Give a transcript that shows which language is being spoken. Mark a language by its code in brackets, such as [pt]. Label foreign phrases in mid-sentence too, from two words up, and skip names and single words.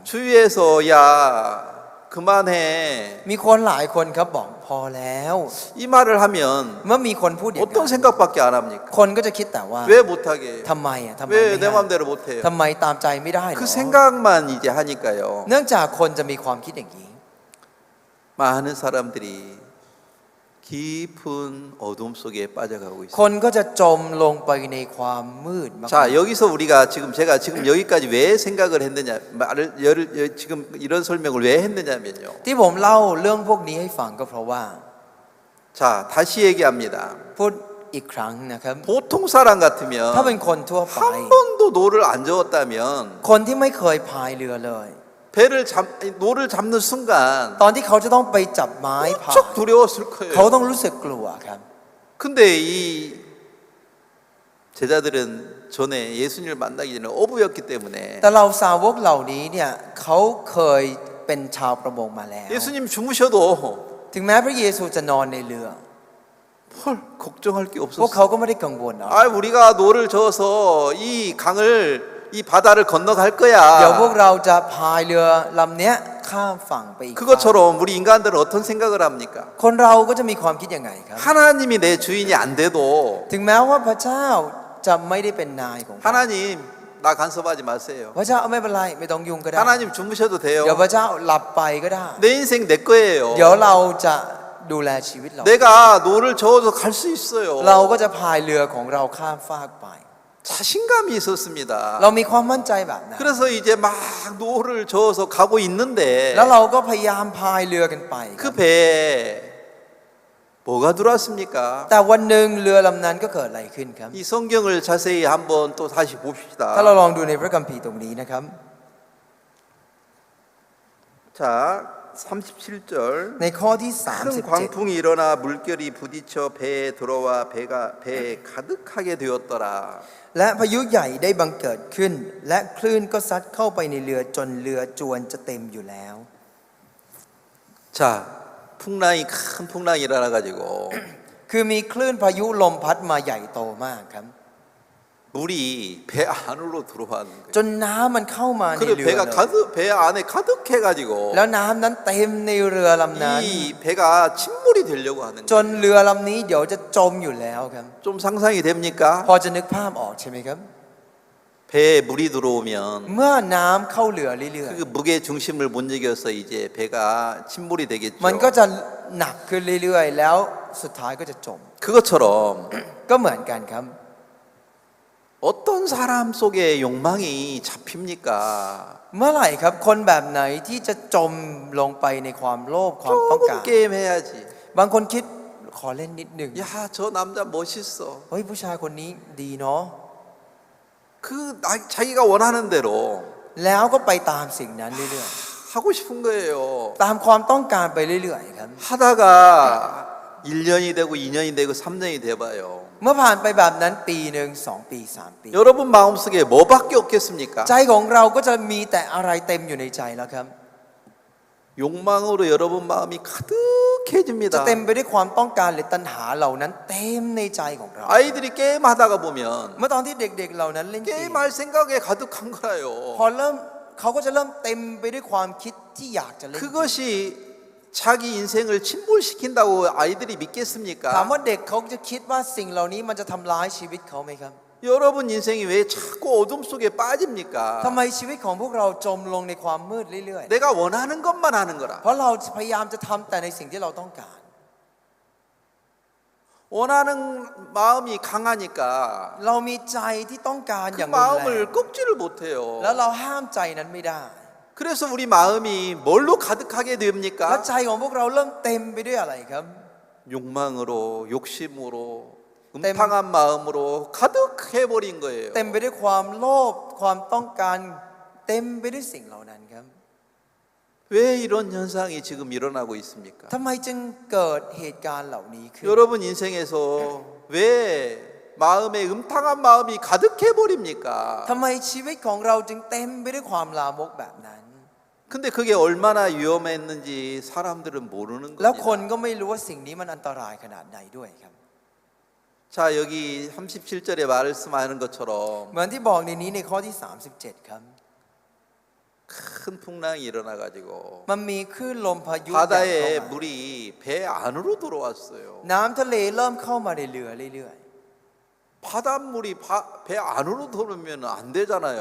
[ko] 주위에서 야 그만해 [th] มีคนหลายคนครับบอกพอแล้ว [ko] 이 말을 하면 [th] เมื่อมีคนพูดอย่าง [ko] 어떤 [th] นั้น [ko] 생각밖에 안 합니까? [th] คนก็จะคิดแต่ว่า [ko] 왜 못하게 해요? [th] ทำไมทำไม [ko] 왜 [th] ไม่ [ko] 내 [th] ให้ [ko] 마음대로 못해요? [th] ทำไมตามใจไม่ได้เหร [ko] 그 [th] อ [ko] 생각만 이제 하니까요. [th] เนื่องจากคนจะมีความคิดอย่างนี้ [ko] 많은 사람들이 깊은 어둠 속에 빠져가고 [th] ค [ko] 있어요. [th] นก็จะจมลงไปในความมืดมาก [ko] 자, 여기서 우리가 제가 지금 여기까지 왜 생각을 했느냐, 지금 이런 설명을 왜 했느냐면요. [th] ที่ผมเล่าเรื่องพวกนี้ให้ฟังก็เพราะว่า [ko] 자, 다시 얘기합니다. [th] พูดอีกครั้งนะครับ [ko] 보통 사람 [th] ถ้าเป็น [ko] 같으면 [th] คนทั่วไป [ko] 한 번도 노를 안 저었다면 [th] คนที่ไม่เคยพายเรือเลย [ko] 노를 잡는 순간 [th] ตอนที่เขาจะต้องไปจับไม้พาย [ko] 무척 두려웠을 [th] เขา [ko] 거예요. [th] ต้องรู้สึกกลัวครับ [ko] 근데 이 제자들은 전에 예수님을 만나기 전에 어부였기 때문에 [th] แต่เราสาวกเหล่านี้เนี่ยเขาเคยเป็นชาวประมงมาแล้ว [ko] 예수님 주무셔도 [th] ถึงแม้พระเยซูจะนอนในเรือ [ko] 헐 걱정할 게 [th] พวกเขา [ko] 없었어. [th] ก็ไม่ได้กังวลนะ [ko] 아, 우리가 노를 저어서 이 강을 이 바다를 건너갈 [th] เดี๋ยวพวก [ko] 거야. [th] เราจะพายเรือลำเนี้ยข้ามฝั่งไปอีกฝั่ง [ko] 그것처럼 우리 인간들은 어떤 생각을 합니까? [th] คนเราก็จะมีความคิดยังไงครับ [ko] 하나님이 내 주인이 안 돼도 [th] ถึงแม้ว่าพระเจ้าจะไม่ได้เป็นนายของเรา [ko] 하나님 나 간섭하지 마세요. [th] พระเจ้าไม่เป็นไรไม่ต้องยุ่งก็ได้ [ko] 하나님 주무셔도 [th] เดี๋ยว [ko] 돼요. [th] พระเจ้าหลับไปก็ได้ [ko] 내 인생 내 거예요. [th] เดี๋ยวเราจะดูแลชีวิตเรา [ko] 내가 노를 저어서 갈 수 있어요. [th] เราก็จะพายเรือของเราข้ามฟากไป [ko] 자, 자신감이 있었습니다. [th] เรามีความมั่นใจแบบนั้น [ko] 그래서 이제 막 노를 저어서 가고 있는데 [th] แล้วเราก็พยายามพายเรือกันไปค [ko] 그 [th] รับ [ko] 배에 뭐가 들어왔습니까? [th] แต่วันหนึ่งเรือลำนั้นก็เกิดอะไรขึ้นครับ [ko] 이 성경을 자세히 한번 또 다시 [th] ถ้าเรา [ko] 봅시다. [th] ลองดูในพระคัมภีร์ตรงนี้นะครับ [ko] 자, 37절. [th] ในข้อที่ [ko] 큰 광풍이 일어나 물결이 부딪혀 배에 들어와 배에 가득하게 되었더라. [th] 37 และพายุใหญ่ได้บังเกิดขึ้น และคลื่นก็ซัดเข้าไปในเรือจนเรือจวนจะเต็มอยู่แล้ว [ko] 자, 풍랑이 큰 풍랑이 일어나 가지고 [th] คือมีคลื่นพายุลมพัดมาใหญ่โตมากครับ [ko] 물이 배 안으로 들어왔는 거예요. [th] จนน้ำมันเข้ามาใน [ko] 그리고 [th] เรือ [ko] 배가 [th] เลย [ko] 가득 배 안에 가득해 가지고 [th] แล้วน้ำนั้นเต็มในเรือลำนั้น [ko] 이 배가 침몰이 되려고 하는 [th] จ [ko] 거예요. [th] นเรือลำนี้เดี๋ยวจะจมอยู่แล้วครับ [ko] 좀 상상이 됩니까? [th] พอจะนึกภาพออกใช่ไหมครับ [ko] 배에 물이 들어오면 [th] เมื่อน้ำเข้าเรือเรื่อย [ko] 그 무게 중심을 못 이겨서 이제 배가 침몰이 [th] ๆ [ko] 되겠죠. [th] มันก็จะหนักขึ้นเรื่อยๆ แล้วสุดท้ายก็จะจม [ko] 그것처럼 [th] ก็เหมือนกันครับ [ko] 어떤 사람 속에 욕망이 잡힙니까? [th] เมื่อไหร่ครับคนแบบไหนที่จะจมลงไปในความโลภความต้องการ [ko] 조금 게임 해야지. [th] บางคนคิดขอเล่นนิดหนึ่ง [ko] 야, 저 남자 멋있어. [th] เฮ้ยผู้ชายคนนี้ดีเนาะ [ko] 자기가 원하는 대로 [th] แล้วก็ไปตามสิ่งนั้นเรื่อย [ko] 하고 싶은 거예요. [th] ๆ ตามความต้องการไปเรื่อยๆครับ [ko] 하다가 1년이 되고 2년이 되고 3년이 돼봐요. [th] เมื่อผ่านไปแบบนั้นปีหนึ่ง2 ปี3 ปี [ko] 여러분 마음속에 뭐밖에 없겠습니까? [th] ใจของเราก็จะมีแต่อะไรเต็มอยู่ในใจแล้วครับ [ko] 욕망으로 여러분 마음이 [th] จะ [ko] 가득해집니다. [th] เต็มไปด้วยความต้องการหรือตัณหาเหล่านั้นเต็มในใจของเรา [ko] 아이들이 게임하다가 보면 [th] เมื่อตอนที่เด็กๆเหล่านั้นเล่นเกม [ko] 게임할 생각에 가득한 거라요. [th] พอเริ่มเขาก็จะเริ่มเต็มไปด้วยความคิดที่อยากจะเล่นเกม [ko] 그것이 자기 인생을 침몰시킨다고 아이들이 [th] ถาม [ko] 믿겠습니까? [th] ว่าเด็กเขาจะคิดว่าสิ่งเหล่านี้มันจะทำร้ายชีวิตเขาไหมครับ [ko] 여러분 인생이 왜 자꾸 어둠 속에 [th] ทำ [ko] 빠집니까? [th] ไมชีวิตของพวกเราจมลงในความมืดเรื่อย [ko] 내가 원하는 것만 하는 거라. [th] ๆ เพราะเราพยายามจะทำแต่ในสิ่งที่เราต้องการ [ko] 원하는 마음이 강하니까 [th] เรามีใจที่ต้องการ [ko] 그 [th] อย่างรุนแรง [ko] 마음을 꺾지를 못해요. [th] แล้วเราห้ามใจนั้นไม่ได้ [ko] 그래서 우리 마음이 뭘로 가득하게 [th] และ [ko] 됩니까? [th] ใจของพวกเราเริ่มเต็มไปด้วยอะไรครับ [ko] 욕망으로, 욕심으로, 음탕한 마음으로 가득해 버린 거예요. [th] เต็มไปด้วยความโลภความต้องการเต็มไปด้วยสิ่งเหล่านั้นครับ [ko] 왜 이런 현상이 지금 일어나고 있습니까? [th] ทำไมจึงเกิดเหตุการณ์เหล่านี้ขึ้น [ko] 여러분 인생에서 왜 마음에 음탕한 마음이 가득해 버립니까? [th] ทำไมชีวิตของเราจึงเต็มไปด้วยความลามกแบบนั้น [ko] 근데 그게 얼마나 위험했는지 사람들은 모르는 [th] แล้วคน [ko] 겁니다. [th] ก็ไม่รู้ว่าสิ่งนี้มันอันตรายขนาดไหนด้วยครับ [ko] 자, 여기 37절에 말씀하는 것처럼 [th] เหมือนที่บอกในนี้ในข้อที่ 37 ครับ [ko] 큰 풍랑이 일어나 가지고 [th] มันมีคลื่นลมพายุใหญ่เข้า [ko] 바다에 [th] มา [ko] 물이 배 안으로 들어왔어요. [th] น้ำทะเลเริ่มเข้ามาในเรือเรื่อย [ko] 바닷물이 배 안으로 들어오면 안 되잖아요.